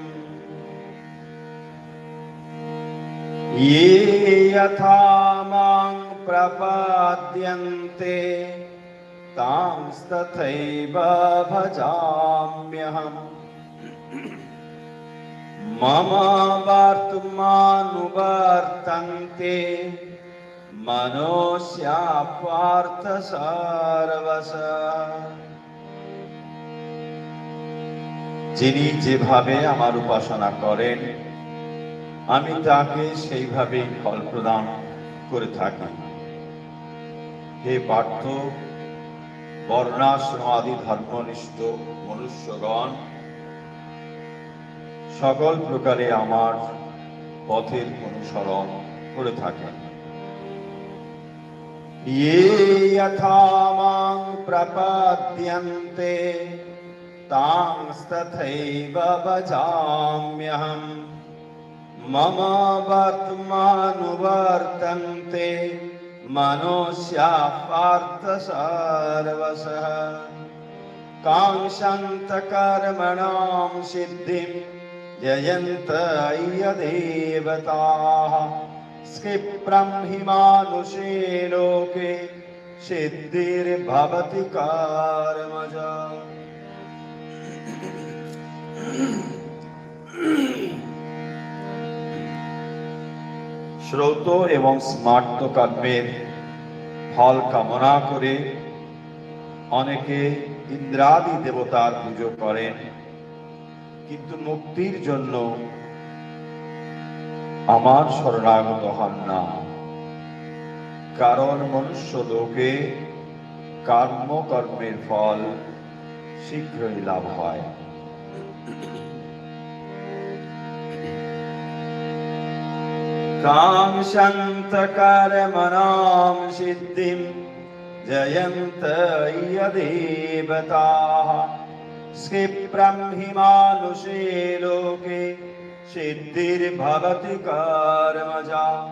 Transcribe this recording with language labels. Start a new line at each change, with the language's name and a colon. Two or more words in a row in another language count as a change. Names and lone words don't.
Sanskrit: ये यथा मां प्रपद्यन्ते तांस्तथैव भजाम्यहम्। मम वर्तमानुवर्तन्ते मनोस्या पार्थ सर्वशः।
Bangla: যিনি যেভাবে আমার উপাসনা করেন আমি তাকে সেইভাবেই ফল প্রদান করে থাকি। হে পার্থ, বর্ণাশ্রম আদি ধর্মনিষ্ঠ মনুষ্যগণ সকল প্রকারে আমার পথের অনুসরণ করে থাকেন।
Sanskrit: ये यथा मां प्रपद्यन्ते तांस्तथैव भजाम्यहम्। मम वर्तमानुवर्तन्ते मनोस्याः पार्थ सर्वशः। काङ्क्षन्त कर्मणां सिद्धिं यजन्त देवताः। क्षिप्रं हि मानुषे लोके सिद्धिर्भवति कर्मजा।
Bangla: শ্রৌত এবং স্মার্ত কর্মের ফল কামনা করে অনেকে ইন্দ্রাদি দেবতার পুজো করেন, কিন্তু মুক্তির জন্য আমার শরণাগত হন না। কারণ মনুষ্য লোকে কর্মের ফল শীঘ্রই লাভ হয়।
Sanskrit: काङ्क्षन्त कर्मणां सिद्धिं जयन्त देवताः। क्षिप्रं हि मानुषे लोके सिद्धिर्भवति कर्मजा।